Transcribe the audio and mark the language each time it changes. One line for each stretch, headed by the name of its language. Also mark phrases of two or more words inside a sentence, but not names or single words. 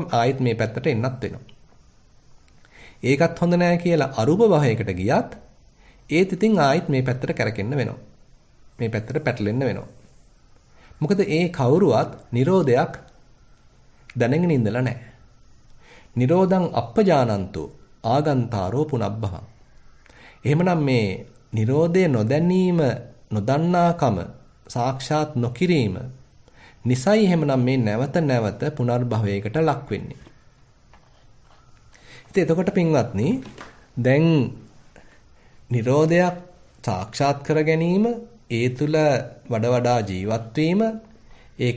Sinhala: ආයෙත් මේ පැත්තට එන්නත් වෙනවා. ඒකත් හොඳ නැහැ කියලා අරූප භවයකට ගියත් ඒත් ඉතින් ආයෙත් මේ පැත්තට කැරකෙන්න වෙනවා. මේ පැත්තට පැටලෙන්න වෙනවා. මොකද ඒ කවුරුවත් Nirodhayak දැනගෙන ඉඳලා නැහැ.
Pali: Nirodhang appajānanto ආගන්තාරෝ පුනබ්බහං.
Sinhala: එහෙමනම් මේ Nirodhe නොදැනීම නොදන්නාකම සාක්ෂාත් නොකිරීම නිසයි එහෙමනම් මේ නැවත නැවත පුනර්භවයකට ලක් වෙන්නේ. ඉතින් එතකොට පින්වත්නි දැන් Nirodhayak සාක්ෂාත් කර ගැනීම ඒ තුල වඩා ජීවත් වීම ඒක